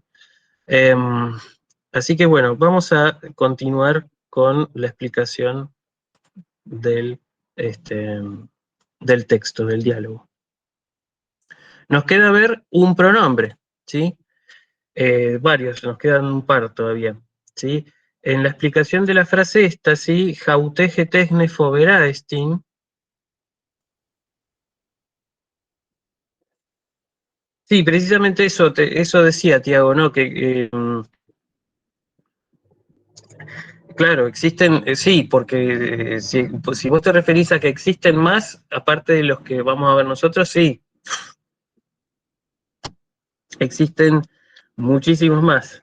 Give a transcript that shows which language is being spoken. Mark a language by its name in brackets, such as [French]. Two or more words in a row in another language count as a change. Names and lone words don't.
[Spanish] Así que bueno, vamos a continuar con la explicación del, este, del texto, del diálogo. Nos queda ver un pronombre, ¿sí? Varios, nos quedan un par todavía, ¿sí? En la explicación de la frase esta, ¿sí? [Greek] Αὕτη ἡ τέχνη φοβερά ἐστιν. [Spanish] Sí, precisamente eso, eso decía Tiago, ¿no? Que claro, existen, sí, porque pues, si vos te referís a que existen más, aparte de los que vamos a ver nosotros, sí, existen muchísimos más.